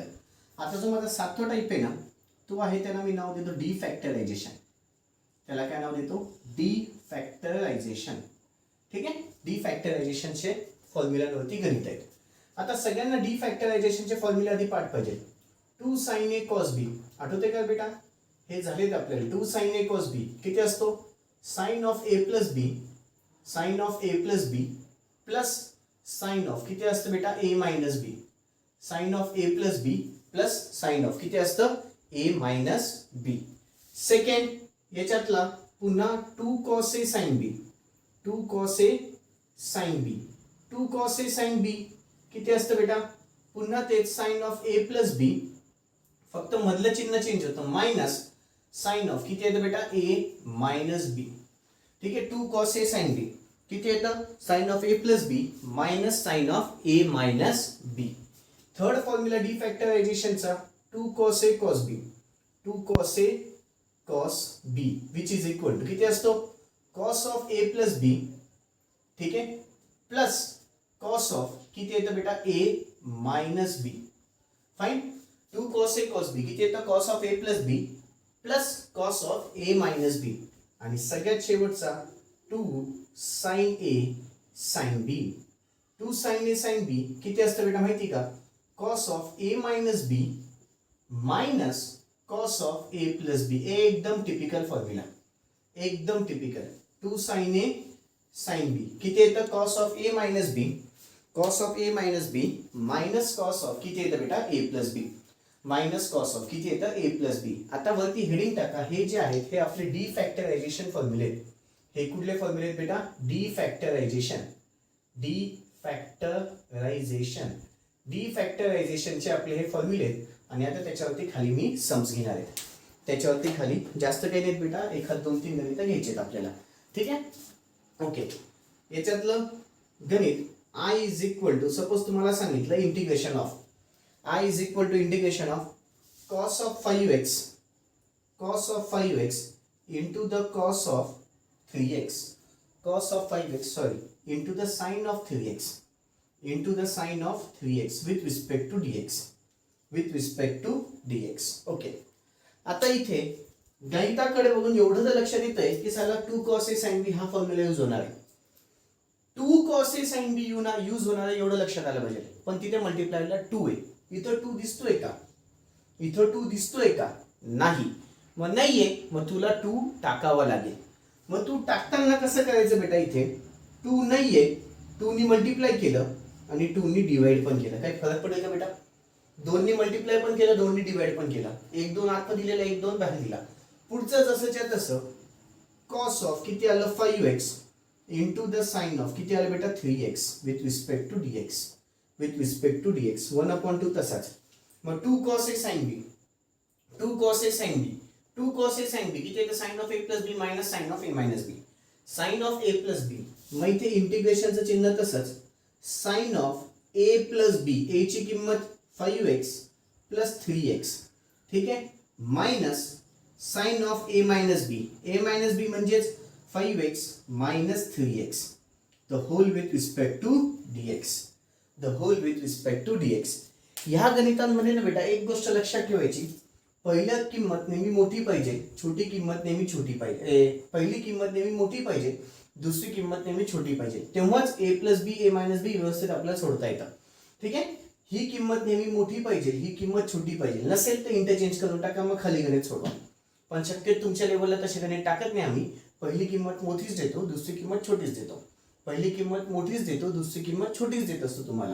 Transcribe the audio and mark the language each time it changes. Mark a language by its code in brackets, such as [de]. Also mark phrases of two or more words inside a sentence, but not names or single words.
[mr] आता जो माझा 7वा टाइप आहे ना, तो आहे त्याला मी नाव देतो [en] de factorization. [mr] त्याला काय नाव देतो? [en] de factorization. [mr] ठीक आहे. [en] de factorization [mr] फॉर्म्युलावरती गणित आहेत. आता सगळ्यांना [en] de factorization [mr] फॉर्म्युला आधी पाठ पाहिजे. 2 sin a cos b आठवते का बेटा? हे झालेत आपल्याला. 2 sin a cos b किती असतो? [en] sine of A plus B, sine of A plus B plus sine of [mr] किती असतं बेटा? [en] A minus B. sine of A plus B plus sine of [mr] किती असतं? [en] A minus B. [mr] सेकंड याच्यातला पुन्हा 2 cos a sin b, 2 cos a sin b, 2 cos a sin b किती असतं बेटा? पुन्हा तेच [en] sine of A plus B, [mr] फक्त मधलं चिन्ह चेंज होतं, [en] minus sine of [mr] किती येतं बेटा? [en] A minus B. [mr] ठीक आहे. 2 cos a sin b किती येतं? [en] sine of A plus B minus sine of A minus B. third formula de factorization [mr] 2 cos a cos b, 2 cos a cos b [en] which is equal to [mr] किती असतो? [en] cos of A plus B. [mr] ठीक आहे. [en] plus cos of [mr] किती येतं बेटा? [en] A minus B. फाइन. 2 cos a cos b [mr] किती येतं? [en] cos of A plus B plus cos of A minus B. [mr] आणि सगळ्यात शेवटचा 2 sin a sin b. 2 sin a sin b किती असतं बेटा माहिती का? [en] cos of a minus B minus cos of a plus B. [mr] एकदम टिपिकल फॉर्म्युला, एकदम टिपिकल. [en] 2 sin a sin b [mr] किती येतं? [en] cos of a minus B, cos of a minus B minus cos of [mr] किती येतं बेटा? [en] a plus B minus cos of [mr] किती येतं? [en] A plus B. [mr] आता वरती हेडिंग टाका. हे जे आहेत हे आपले [en] de factorization [mr] फॉर्म्युले. हे कुठले फॉर्म्युले आहेत बेटा? [en] de factorization. de factorization. de factorization [mr] आपले हे फॉर्म्युले आहेत. आणि आता त्याच्यावरती खाली मी सम्स घेणार आहेत. त्याच्यावरती खाली जास्त काही नाहीत बेटा, एखाद 2-3 गणितं घ्यायचे आहेत आपल्याला. ठीक आहे. [en] ओके. [mr] याच्यातलं गणित [en] I is equal to, suppose [mr] तुम्हाला सांगितलं [en] integration of I is equal to integration of cos of 5x, cos of 5x into the cos of 3x, cos of 5x sorry into the sin of 3x, into the sin of 3x with respect to dx, with respect to dx. Okay. [mr] आता इथे गणिताकडे बघून एवढं तर लक्षात येतंय की साला 2 cos a sin b हा फॉर्म्युला यूज होणार आहे. 2 cos a sin b यूज होणार आहे एवढं लक्षात आलं पाहिजे. पण तिथे मल्टिप्लायला 2 आहे. इथं 2 दिसतोय का? इथं 2 दिसतोय का? नाही. मग नाहीये, मग तुला 2 टाकावा लागेल. मग तू टाकताना कसं करायचं बेटा? इथे 2 नाहीये, 2 नी मल्टिप्लाय केलं आणि 2 नी डिवाइड पण केलं. काय फरक पडेल का बेटा? 2 नी मल्टिप्लाय पण केलं, 2 नी डिवाइड पण केलं. 1-2 आत दिलेला, 1-2 बाहेर दिला. पुढचं जसंच्या तसं [en] cos of [mr] किती आलं? [en] 5x into the sine of [mr] किती आलं बेटा? [en] 3x with respect to dx, with respect to dx 1/2 तसाच. [mr] मग 2 cos a sin b, 2 cos a sin b, 2 cos a sin b किती येतं? [en] sin of a plus b minus sin of a minus b, sin of a plus b. [mr] मग इथे इंटिग्रेशनचं चिन्ह तसंच, [en] sin of a plus b, a [mr] ची किंमत [en] 5x plus 3x. [mr] ठीक आहे. [en] मायनस sin of a minus b, a minus b म्हणजेच 5x minus 3x, the whole with respect to dx, the whole with respect to dx. [mr] ह्या गणितांमध्ये ना बेटा एक गोष्ट लक्षात ठेवायची, पहिली किंमत नेहमी मोठी पाहिजे, छोटी किंमत नेहमी छोटी पाहिजे. पहिली किंमत नेहमी मोठी पाहिजे, दुसरी किंमत नेहमी छोटी पाहिजे. तेव्हाच [en] a plus B, a minus B [mr] व्यवस्थित आपल्याला सोडता येतं. ठीक आहे. ही किंमत नेहमी मोठी पाहिजे, ही किंमत छोटी पाहिजे. नसेल तर इंटरचेंज करून टाका, मग खाली गणित सोडवा. पण शक्यतो तुमच्या लेवलला तसे गणित टाकत नाही आम्ही. पहिली किंमत मोठीच देतो, दुसरी किंमत छोटीच देतो. पहिली किंमत मोठीच देतो, दुसरी किंमत छोटीच देत असतो तुम्हाला.